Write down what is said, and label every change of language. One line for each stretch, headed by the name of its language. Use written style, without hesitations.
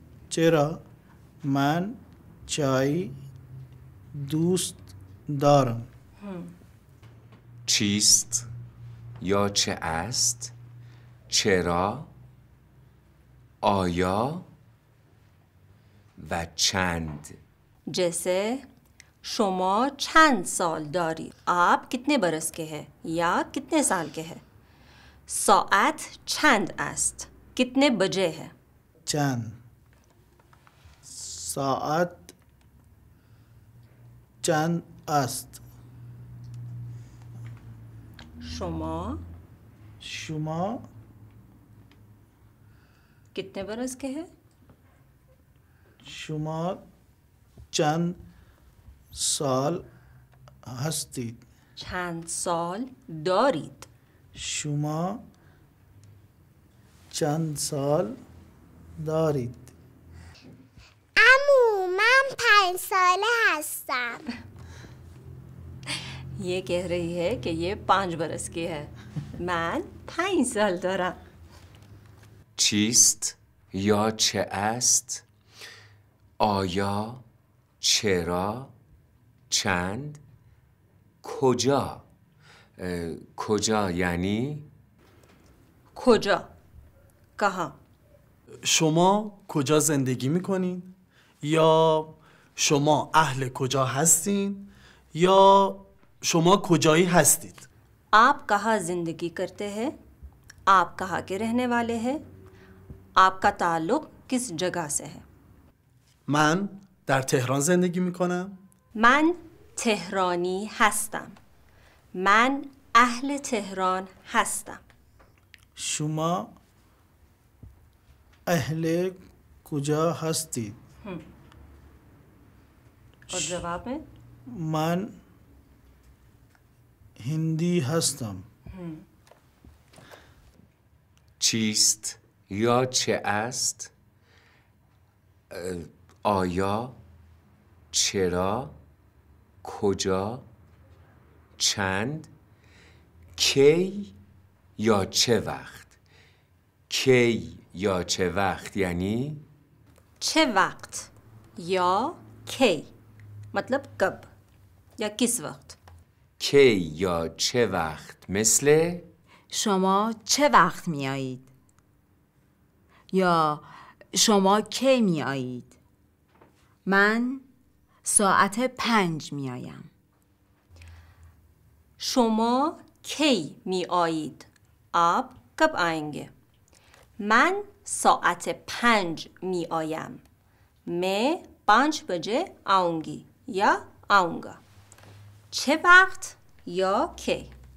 Persian: چرا من چای دوست دارم چیست یا چه است چرا آیا و چند
Hindi: जैसे
Persian: شما چند سال دارید
Hindi: आप कितने बरस के हैं या कितने साल के हैं
Persian: ساعت چند است
Hindi: कितने बजे है
Persian: چند ساعت چند است شما
Hindi: कितने बरस के हैं
Persian: شما چند سال هستید چند سال دارید شما چند سال دارید عمو من 5 ساله هستم.
Hindi: ये कह रही है कि ये 5 बरस की है
Persian: من 5 سال دارم چیست یا چه است آیا چرا چند کجا کجا یعنی کجا کها شما کجا زندگی میکنین؟ یا شما اهل کجا هستین؟ یا شما کجایی هستید؟
Hindi: आप कहाँ जिंदगी करते हैं आप कहाँ के रहने वाले हैं आपका ताल्लुक किस जगह से है
Persian: من در تهران زندگی میکنم. من تهرانی هستم من اهل تهران هستم شما اهل کجا هستید
Hindi: और जवाब में
Persian: من هندی هستم چیست یا چه است آیا چرا کجا چند کی یا چه وقت کی یا چه وقت یعنی چه وقت یا کی
Hindi: मतलब कब या किस वक्त
Persian: کی یا چه وقت مثل شما چه وقت می آیید؟ یا شما کی می آیید؟ من ساعت 5 می آیم. شما کی می آیید
Hindi: आप कब आएंगे
Persian: من ساعت 5 می آیم
Hindi: मैं 5 बजे आऊंगी या आऊंगा
Persian: چه وقت یا کی